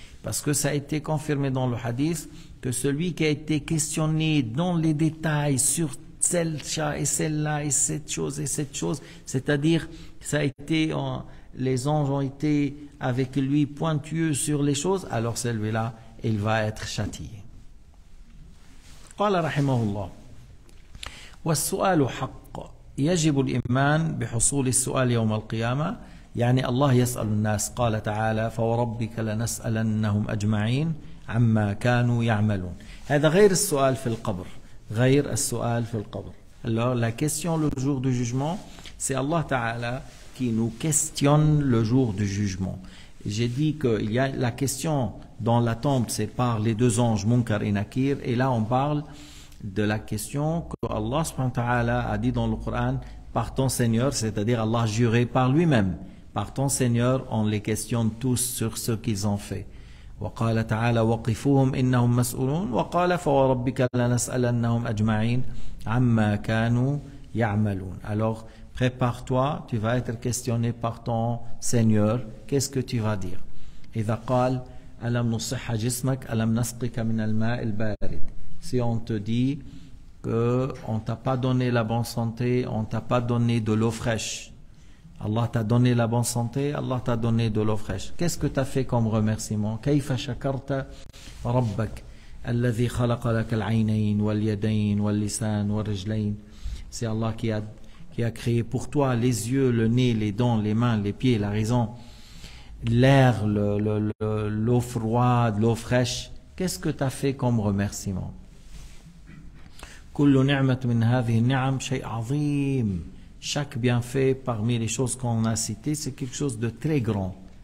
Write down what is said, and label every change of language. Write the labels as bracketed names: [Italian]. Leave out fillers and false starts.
[French] Parce que ça a été confirmé dans le hadith que celui qui a été questionné dans les détails sur celle-là et celle-là et cette chose, c'est-à-dire ça a été, les anges ont été avec lui pointueux sur les choses, alors celui-là, il va être châtié. [Arabic] قال رحمه الله والسؤال حق يجب الإيمان بحصول السؤال يوم القيامة يعني الله يسأل الناس قال تعالى فوربك لنسألنهم أجمعين عما كانوا يعملون. هذا غير السؤال في القبر. غير السؤال في القبر. [French] Alors la question le jour du jugement, c'est Allah Ta'ala qui nous questionne le jour du jugement. J'ai dit qu'il y a la question dans la tombe, c'est par les deux anges Munkar et Nakir, et là on parle de la question que Allah subhanahu wa ta'ala a dit dans le Coran par ton Seigneur, c'est-à-dire Allah juré par lui-même, par ton Seigneur, on les questionne tous sur ce qu'ils ont fait. وقال تعالى وقفوهم إنهم مسؤولون وقال فوربك لنسألنهم أجمعين عما كانوا يعملون. Alors prépare-toi, tu vas être questionné par ton Seigneur, qu'est-ce que tu vas dire? [Arabic] إذا قال ألم نصح جسمك ألم نسقك من الماء البارد. [French] Si on te dit que on t'a pas donné la bonne santé, on t'a pas donné de l'eau fraîche. Allah t'a donné la bonne santé, Allah t'a donné de l'eau fraîche. Qu'est-ce que tu as fait comme remerciement? [Arabic] كيف شكرت ربك الذي خلق لك العينين واليدين واللسان والرجلين. [French] C'est Allah qui a créé pour toi les yeux, le nez, les dents, les mains, les pieds, la raison, l'air, l'eau froide, l'eau fraîche. Qu'est-ce que tu as fait comme remerciement? [Arabic] كل نعمة من هذه النعم شيء عظيم. [French] Chaque bienfait parmi les choses qu'on a citées, c'est quelque chose de très grand.